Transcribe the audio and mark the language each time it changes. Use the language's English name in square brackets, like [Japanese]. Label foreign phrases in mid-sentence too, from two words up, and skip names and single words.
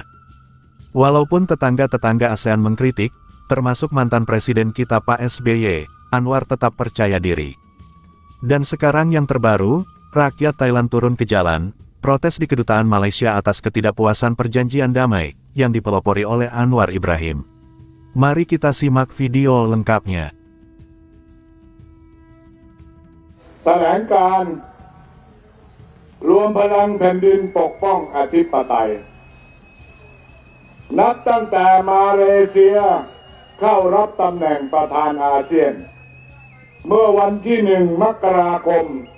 [Indonesian] Walaupun tetangga-tetangga ASEAN mengkritik, termasuk mantan presiden kita Pak SBY, Anwar tetap percaya diri. Dan sekarang yang terbaru, rakyat Thailand turun ke jalan, protes di kedutaan Malaysia atas ketidakpuasan perjanjian damai, yang dipelopori oleh Anwar Ibrahim. Mari kita simak video lengkapnya. [Thai] แถลงการณ์รวมพลังแผ่นดินปกป้องอธิปไตยนับตั้งแต่มาเลเซียเข้ารับตำแหน่งประธานอาเซียนเมื่อวันที่ 1 มกราคม